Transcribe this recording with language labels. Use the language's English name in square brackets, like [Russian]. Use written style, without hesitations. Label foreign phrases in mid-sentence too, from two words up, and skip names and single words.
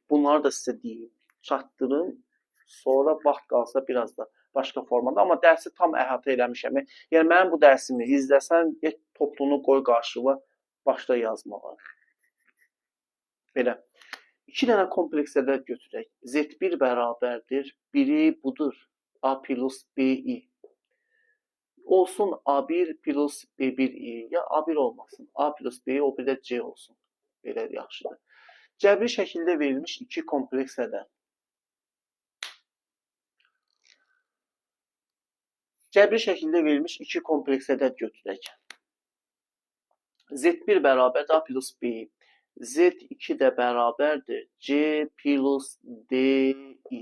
[Azerbaijani] Bunları da sizə deyim, çatdırın, sonra vaxt qalsa biraz da başqa formada. Amma dərsi tam əhatə eləmişəm. Yəni, mənim bu dərsimi izləsən, toplunu qoy qarşıma, başda yazmağa. Belə. 2 dənə kompleks ədəd götürək. Z1 bərabərdir. Biri budur. A plus B-i. Olsun A1 plus B1i. Ya A1 olmasın. A plus B, o bir də C olsun. Belə yaxşıdır. Cəbri şəkildə verilmiş 2 kompleks ədəd. Cəbri şəkildə verilmiş 2 kompleks ədəd götürək. Z1 bərabərdir A plus B. Z2 də bərabərdir C plus D-i.